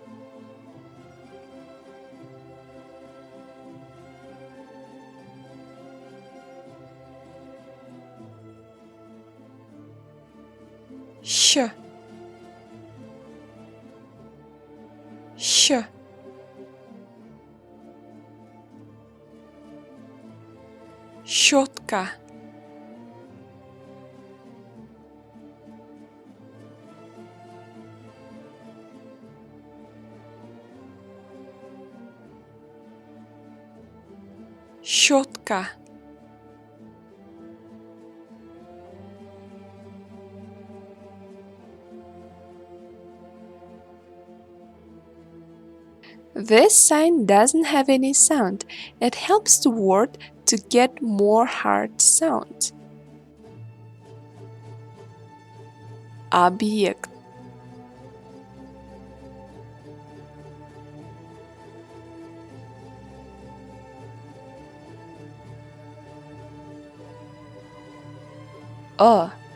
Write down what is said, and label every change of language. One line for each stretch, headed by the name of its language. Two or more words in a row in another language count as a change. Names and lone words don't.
Russian: щ, щетка, щетка,
English: This sign doesn't have any sound. It helps the word to get more hard sound.
Russian: Объект. О.